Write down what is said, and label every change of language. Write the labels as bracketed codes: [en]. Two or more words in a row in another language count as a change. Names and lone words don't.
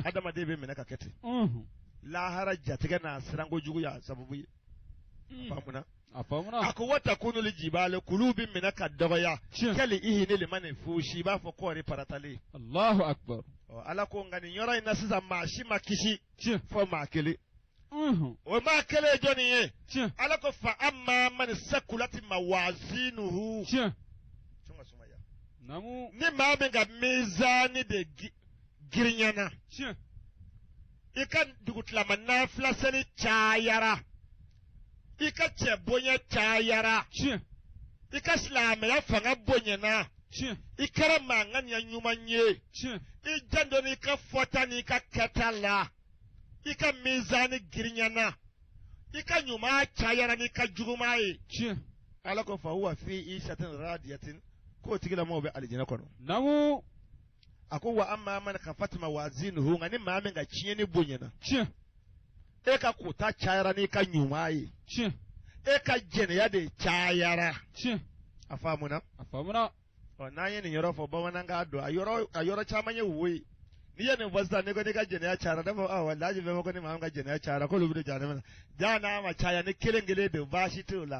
[bm] adamaden bɛ minɛ ka kɛ ten lahara jatigɛ n'a sirankojugu y'a sababu ye faamuna a faamuna a ko [ar] وتكون الجبال [bm] kulu bɛ minɛ ka dɔgɔya tiɲɛ [ar] كالعهن المنفوش [bm] i b'a fɔ kɔɔri paratalen [ar] الله أكبر [bm] ala ko nka nin yɔrɔ in na sisan maa si ma kisi tiɲɛ fɔ maa kelen o maa kelen ye jɔnni ye tiɲɛ [ar] ala ko فأما من ثقلت موازينه [bm] tiɲɛ namu ni maa min ka mizani de girinyana tiɲɛ i ka dugutilama nafila seli cayara i ka cɛ bonya cayara tiɲɛ i ka silamɛya fanga bonyana tiɲɛ i kɛra manganiya ɲuman ye tiɲɛ i jando n'i ka fɔta n'i ka kɛta la i ka mizani girinyana i ka ɲuman cayara n'i ka juguman ye tiɲɛ ala ko [ar] فهو في عيشة راضية [bm] k'o tigilamɔgɔw bɛ alijinɛ kɔnɔ namu a ko [ar] وأما من خفت موازينه [bm] nka ni maa min ka tiɲɛni bonyana tiɲɛ e ka kota cayara n'i ka ɲuman ye tiɲɛ e ka jɛnɛya de cayara tiɲɛ a faamuna a faamuna n'an ye nin yɔrɔ fɔ bamanankan dɔn a yɔrɔ caman ye wo ye n'i ye nin fɔ sisan n'i ko n'i ka jɛnɛya cayara ne fɔ walahi bɛɛ ko ni maa min ka jɛnɛya cayara k'olu bɛ jahanɛmɛ na jaa n'a ma caya ni kelen kelen don baasi t'o la